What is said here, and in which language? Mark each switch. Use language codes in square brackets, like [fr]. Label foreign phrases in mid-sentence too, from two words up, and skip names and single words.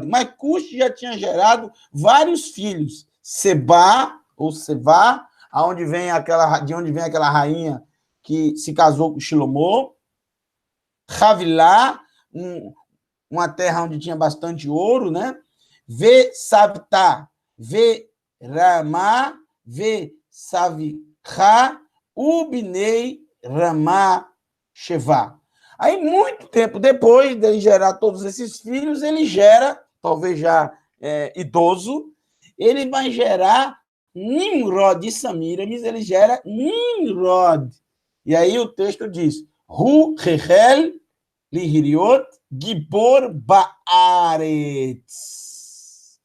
[pt] Mas Cush já tinha gerado vários filhos. Seba, ou Sevá, de onde vem aquela rainha que se casou com Shilomô. Havilá, uma terra onde tinha bastante ouro, né? [he] וסבתה ורעמה וסבתכא ובני רעמה שבא. [pt] Aí, muito tempo depois dele gerar todos esses filhos, ele gera, talvez já idoso, ele vai gerar Nimrod de Samiramis, ele gera Nimrod. E aí o texto diz, [he] הוא החל להיות גבור בארץ.